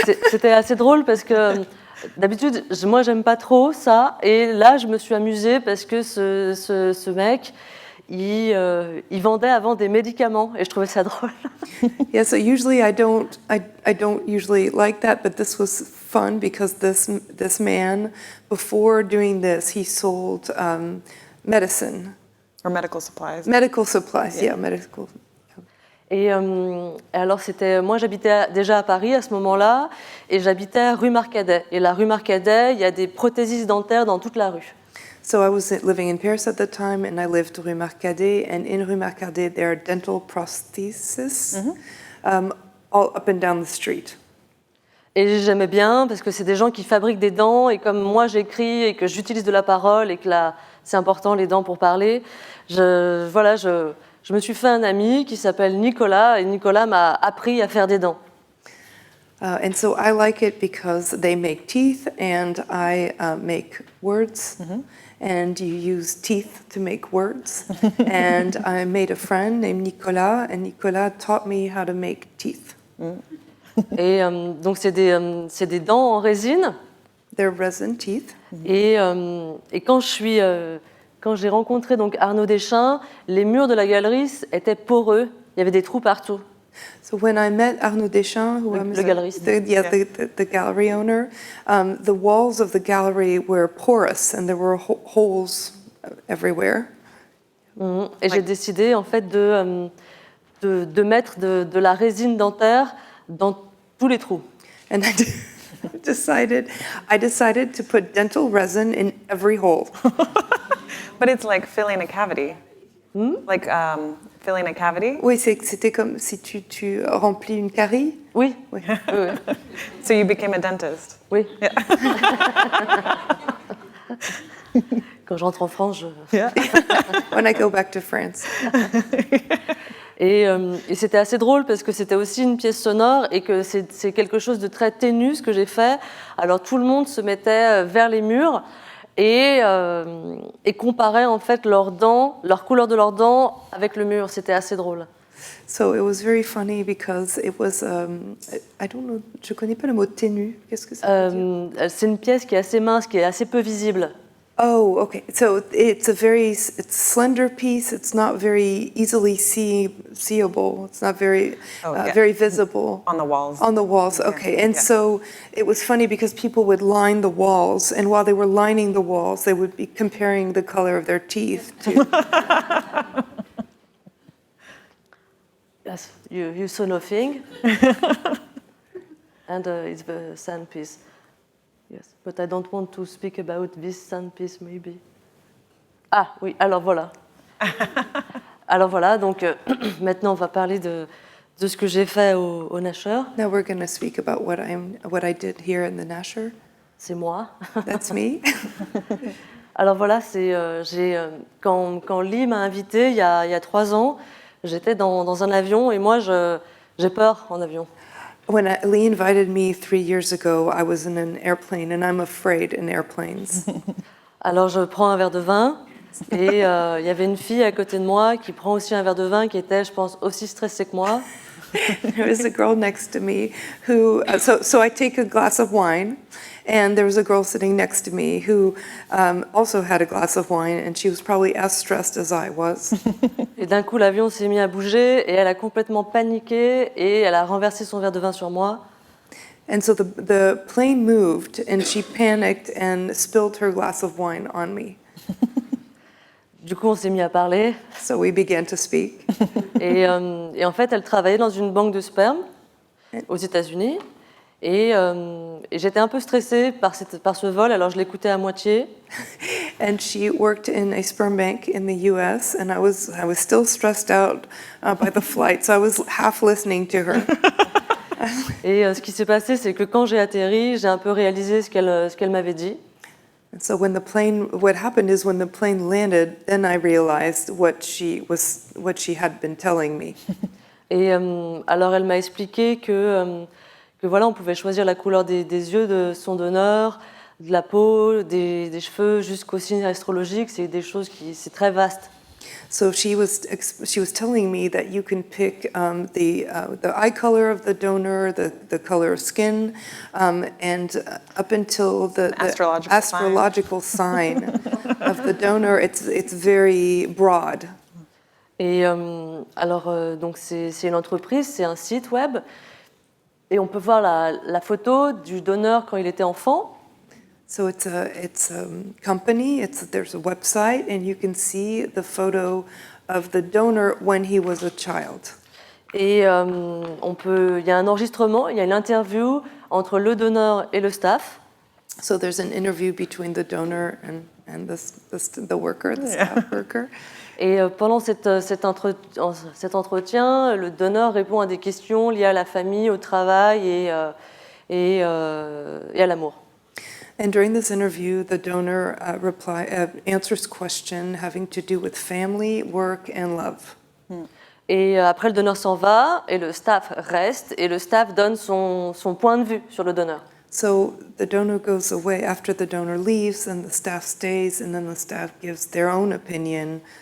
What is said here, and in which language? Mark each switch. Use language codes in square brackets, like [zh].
[fr] C'était assez drôle parce que d'habitude, moi, j'aime pas trop ça. Et là, je me suis amusée parce que ce mec, il vendait avant des médicaments. Et je trouvais ça drôle. [en] Yeah, so usually I don't usually like that, but this was fun because this man, before doing this, he sold medicine. Or medical supplies. Medical supplies, yeah medical. [fr] Et alors, moi, j'habitais déjà à Paris à ce moment-là, et j'habitais rue Marcadet. Et la rue Marcadet, il y a des prothésistes dentaires dans toute la rue. [en] So I was living in Paris at the time, and I lived rue Marcadet, and in rue Marcadet there are dental prostheses all up and down the street. [fr] Et j'aimais bien parce que c'est des gens qui fabriquent des dents, et comme moi j'écris et que j'utilise de la parole et que là c'est important les dents pour parler, je me suis fait un ami qui s'appelle Nicolas, et Nicolas m'a appris à faire des dents. [en] And so I like it because they make teeth and I make words. And you use teeth to make words. And I made a friend named Nicolas, and Nicolas taught me how to make teeth. [fr] Et donc c'est des dents en résine. [en] They're resin teeth. [fr] Et quand j'ai rencontré donc Arnaud Deschamps, les murs de la galerie étaient poreux. Il y avait des trous partout. [en] So when I met Arnaud Deschamps, who [fr] le galeriste, [en] the gallery owner, the walls of the gallery were porous and there were holes everywhere. [fr] Et j'ai décidé en fait de mettre de la résine dentaire dans tous les trous. [en] And I decided to put dental resin in every hole. But it's like filling a cavity. Like filling a cavity? [fr] Oui, c'était comme si tu remplis une carie. Oui. Oui. [en] So you became a dentist? [fr] Oui. Yeah. Quand j'entre en France, [en] When I go back to France. [fr] Et c'était assez drôle parce que c'était aussi une pièce sonore et que c'est quelque chose de très ténu ce que j'ai fait. Alors tout le monde se mettait vers les murs et comparait en fait leurs dents, leur couleur de leurs dents avec le mur. C'était assez drôle. [en] So it was very funny because it was, I don't know, [fr] je connais pas le mot ténu. Qu'est-ce que ça veut dire? C'est une pièce qui est assez mince, qui est assez peu visible. [en] Oh, okay. So it's slender piece. It's not very easily seeable. It's not very very visible on the walls. On the walls. Okay. And so it was funny because people would line the walls, and while they were lining the walls, they would be comparing the color of their teeth to. Yes, you saw nothing. And it's the sandpiece. Yes, but I don't want to speak about this sandpiece, maybe. [fr] Ah, oui, alors voilà. Alors voilà, donc maintenant on va parler de ce que j'ai fait au Nasher. [en] Now we're going to speak about what I did here in the Nasher. [fr] C'est moi. [en] That's me. [fr] Alors voilà, quand Lee m'a invitée il y a 3 ans, j'étais dans un avion et moi j'ai peur en avion. [en] When Lee invited me 3 years ago, I was in an airplane, and I'm afraid in airplanes. [fr] Alors je prends un verre de vin, et il y avait une fille à côté de moi qui prend aussi un verre de vin, qui était, je pense, aussi stressée que moi. [en] There was a girl next to me who, so I take a glass of wine, and there was a girl sitting next to me who also had a glass of wine, and she was probably as stressed as I was. [fr] Et d'un coup, l'avion s'est mis à bouger, et elle a complètement paniqué, et elle a renversé son verre de vin sur moi. [en] And so the plane moved, and she panicked and spilled her glass of wine on me. [fr] Du coup, on s'est mis à parler. [en] So we began to speak. [fr] Et en fait, elle travaillait dans une banque de sperme aux États-Unis. Et j'étais un peu stressée par ce vol, alors je l'écoutais à moitié. [en] And she worked in a sperm bank in the U.S. and I was still stressed out by the flight, so I was half listening to her. [fr] Et ce qui s'est passé, c'est que quand j'ai atterri, j'ai un peu réalisé ce qu'elle m'avait dit. [en] And so what happened is when the plane landed, then I realized what she had been telling me. [fr] Et alors elle m'a expliqué que voilà, on pouvait choisir la couleur des yeux de son donneur, de la peau, des cheveux, jusqu'aux signes astrologiques. C'est des choses c'est très vaste. [en] So she was telling me that you can pick the eye color of the donor, the color of skin, and up until the astrological sign of the donor, it's very broad. [fr] Et alors donc c'est une entreprise, c'est un site web, et on peut voir la photo du donneur quand il était enfant. [en] So it's a company. There's a website, and you can see the photo of the donor when he was a child. [fr] Et il y a un enregistrement, il y a une interview entre le donneur et le staff. [en] So there's an interview between the donor and the worker, the staff worker. [fr] Et pendant cet entretien, le donneur répond à des questions liées à la famille, au travail et à l'amour. [en] And during this interview, the donor answers questions having to do with family, work, and love. [fr] Et après, le donneur s'en va et le staff reste et le staff donne son point de vue sur le donneur. [en] So the donor goes away after the donor leaves, and the staff stays, and then the staff gives their own opinion.